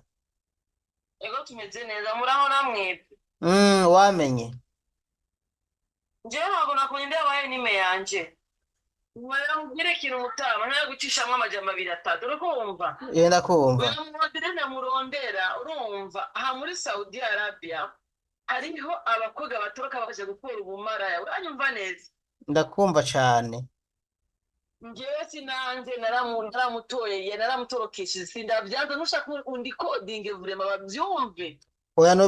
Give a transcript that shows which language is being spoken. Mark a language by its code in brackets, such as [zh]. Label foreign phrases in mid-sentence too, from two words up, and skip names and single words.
[rn] Ego tumeze neza muraho namwe. Wamenye. Je ntabwo nakunyinde abaye nime yanje. Mubwire ikintu mutama nta gucishamwe amajambo 2-3 urumva? Ndakumva. Uyu murondera urumva aha muri Saudi Arabia hariho abakobwa batoroka baje gukora ubumara uranyumva neza? Ndakumva cyane. Ngewe sinanje naramutoye naramutorokeshe sindavyanza nushaka undi coding vraiment bavyumve. Oya no